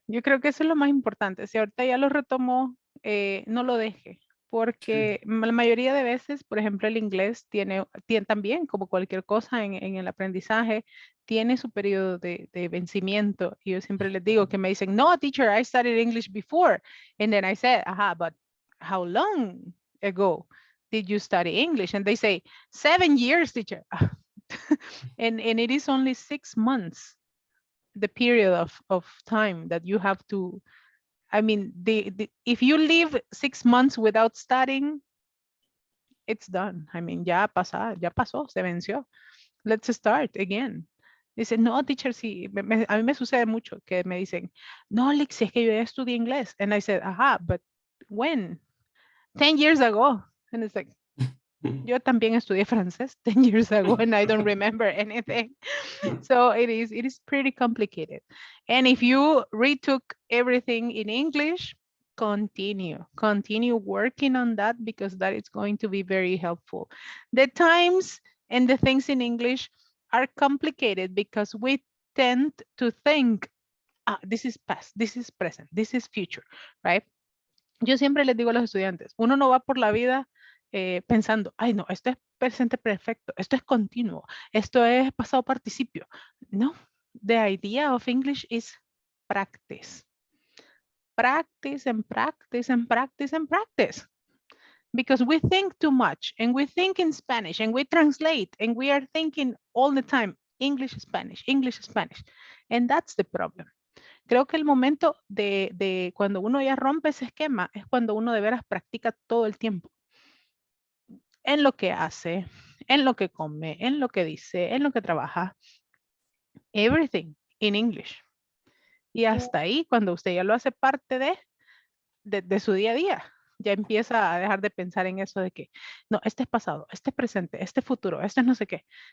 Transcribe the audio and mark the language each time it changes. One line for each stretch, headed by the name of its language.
Spanish: Yo creo que eso es lo más importante. Si ahorita ya lo retomó, no lo deje, porque la mayoría de veces, por ejemplo, el inglés tiene también, como cualquier cosa en el aprendizaje, tiene su periodo de vencimiento. Y yo siempre les digo que me dicen, no, teacher,
English: I studied English before. And then I said, but how long ago did you study English? And they say, 7 years, teacher. and it is only 6 months. The period of time that you have to, I mean, if you live 6 months without studying, it's done. I mean,
Spanish: ya pasó, se venció.
English: Let's start again.
Spanish: Dice, no, teacher, sí, a mí me sucede mucho que me dicen, no, Lixi, es que yo ya estudié inglés.
English: And I said, but when? 10 years ago. And it's like,
Spanish: yo también estudié francés
English: 10 years ago and I don't remember anything. So it is pretty complicated. And if you retook everything in English, continue working on that because that is going to be very helpful. The times and the things in English are complicated because we tend to think, this is past, this is present, this is future, right?
Spanish: Yo siempre les digo a los estudiantes, uno no va por la vida pensando, ay no, esto es presente perfecto, esto es continuo, esto es pasado participio.
English: No, the idea of English is practice. Practice and practice and practice and practice. Because we think too much and we think in Spanish and we translate and we are thinking all the time, English, Spanish, English, Spanish. And that's the problem.
Spanish: Creo que el momento de cuando uno ya rompe ese esquema es cuando uno de veras practica todo el tiempo. En lo que hace, en lo que come, en lo que dice, en lo que trabaja.
English: Everything in English.
Spanish: Y hasta ahí, cuando usted ya lo hace parte de su día a día, ya empieza a dejar de pensar en eso de que, no, este es pasado, este es presente, este es futuro, este es no sé qué.